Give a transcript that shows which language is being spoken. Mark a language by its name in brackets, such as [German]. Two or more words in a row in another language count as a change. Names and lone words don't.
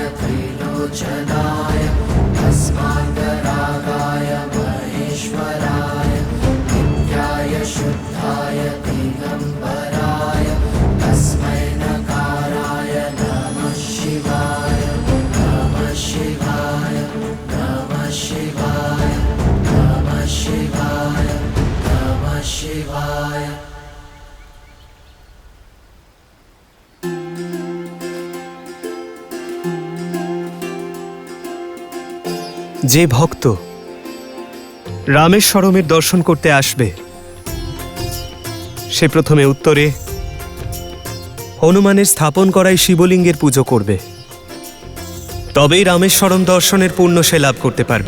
[Sanskrit] त्रिलोचनाय, तस्मन्दरागाय, महेश्वराय, नित्याय शुद्धाय, दिगम्बराय, तस्मै नकाराय, नमः शिवाय, नमः शिवाय, नमः शिवाय, नमः शिवाय, नमः शिवाय. [Bangla] যে ভক্ত রামেশ্বরমের দর্শন করতে আসবে সে প্রথমে উত্তরে হনুমানের স্থাপন করায় শিবলিঙ্গের পুজো করবে, তবেই রামেশ্বরম দর্শনের পুণ্য সে লাভ করতে পারবে।